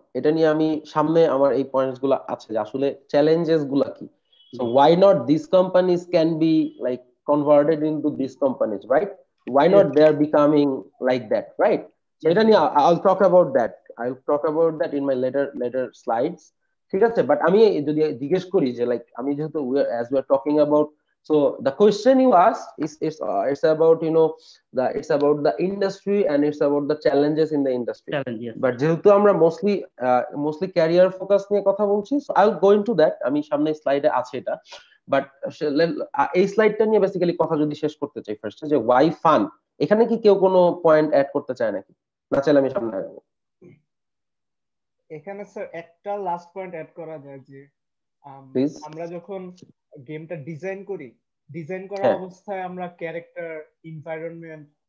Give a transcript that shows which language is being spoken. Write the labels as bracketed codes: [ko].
[bn] এটা নিয়ে আমি সামনে আমার এই পয়েন্টস গুলো আছে যে আসলে চ্যালেঞ্জেস গুলা কি। [en] So why not these companies can be like converted into these companies, right? Why not they are becoming like that, right? So এটা নিয়ে I'll talk about that in my later slides, [bn] ঠিক আছে? But আমি যদি জিজ্ঞেস করি যে like আমি যেহেতু [en] as we are talking about, so the question you asked is it's about it's about the industry and it's about the challenges in the industry. But [bn] যেহেতু আমরা [en] mostly career focus [bn] নিয়ে কথা বলছি, [en] so I'll go into that. [bn] আমি সামনে স্লাইডে আছে এটা, বাট এই স্লাইডটা নিয়ে বেসিক্যালি কথা যদি শেষ করতে চাই ফার্স্টে, যে [en] why fun, [bn] এখানে কি কেউ কোনো পয়েন্ট অ্যাড করতে চায় নাকি? না চাইলে আমি সামনে আগাবো। এখানে স্যার একটা লাস্ট পয়েন্ট অ্যাড করা যায় যে আমরা যখন গেমটা ডিজাইন করা অবস্থায় আমরা ক্যারেক্টার, এনভায়রনমেন্ট